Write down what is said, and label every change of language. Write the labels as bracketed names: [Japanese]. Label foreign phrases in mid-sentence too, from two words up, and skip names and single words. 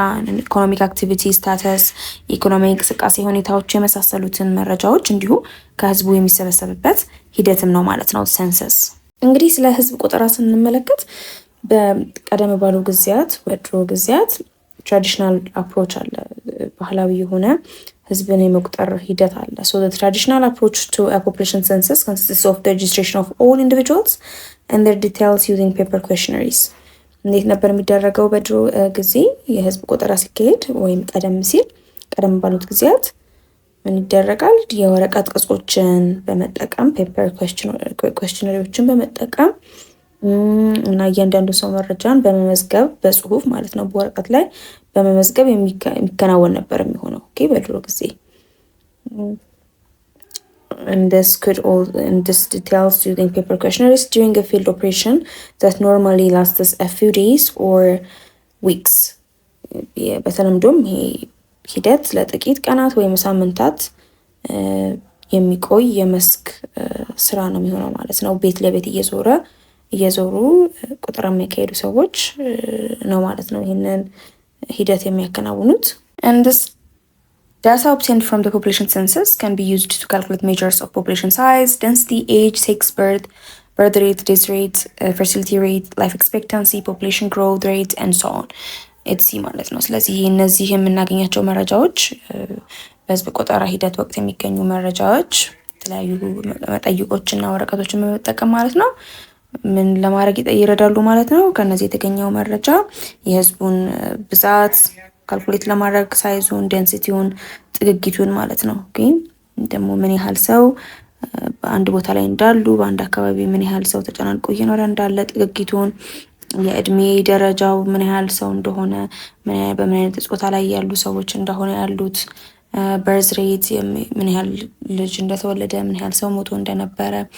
[English] economic activity status [Amharic] የኢኮኖሚ እንቅስቃሴ ሁኔታዎች የመሳሰሉትን መረጃዎች እንዲሁ ከህዝቡ የሚሰበሰብበት ሂደትም ነው ማለት ነው ሰንሰስ። እንግዲህ ስለ ህዝብ ቆጠራ ስንመለከት በቀደም ባሉ ጊዜያት በድሮ ጊዜያት [English] traditional approach [Amharic] አለ፣ ባህላዊ የሆነ ህዝብን የመቁጠር ሂደት አለ። [English] so the traditional approach to a population census consists of the registration of all individuals and their details using paper questionnaires። [Amharic] እንዴት ነበር የሚደረገው በድሮ ጊዜ የህዝብ ቆጠራ ሲካሄድ ወይም ቀደም ባሉት ጊዜያት ምን ይደረጋል? የወረቀት ቅጾችን በመጠቀም [English] paper questionnaires [Amharic] በመጠቀም እና እያንዳንዱ ሰው መረጃን በመመዝገብ በጽሁፍ ማለት ነው በወረቀት ላይ በመመዝገብ የሚከናወን ነበር የሚሆነው በድሮ ጊዜ። [English] and this details using paper questionnaires during a field operation that normally lasts a few days or weeks። [Amharic] በተለምዶም ይሄ ሂደት ለጥቂት ቀናት ወይም ሳምንታት የሚቆይ የመስክ ስራ ነው የሚሆነው ማለት ነው። ቤት ለቤት እየዞሩ ቁጥር የሚያካሄዱ ሰዎች ነው ማለት ነው ይህንን ሂደት የሚያከናውኑት። [English] and this data obtained from the population census can be used to calculate measures of population size, density, age, sex, birth rate, death rate, fertility rate, life expectancy, population growth rate and so on etc [Amharic] ማለት ነው። ስለዚህ እነዚህ የምናገኛቸው መረጃዎች በህዝብ ቆጠራ ሂደት ወቅት የሚገኙ መረጃዎች የተለያዩ መጠይቆችና ወረቀቶችን በመጠቀም ማለት ነው ምን ለማድረግ ይረዳሉ ማለት ነው። ከነዚህ የተገኘው መረጃ የህዝቡን ብዛት ካልኩሌት ለማድረግ ሳይዙን፣ ዴንሲቲውን፣ ጥግጊቱን ማለት ነው። ግን ደግሞ ምን ያህል ሰው በአንድ ቦታ ላይ እንዳሉ፣ በአንድ አካባቢ ምን ያህል ሰው ተጨናንቆ እየኖረ እንዳለ፣ ጥግጊቱን፣ የእድሜ ደረጃው ምን ያህል ሰው እንደሆነ፣ በምን አይነት ጾታ ላይ ያሉ ሰዎች እንደሆነ ያሉት፣ [English] birth rate [Amharic] ምን ያህል ልጅ እንደተወለደ፣ ምን ያህል ሰው ሞቶ እንደነበረ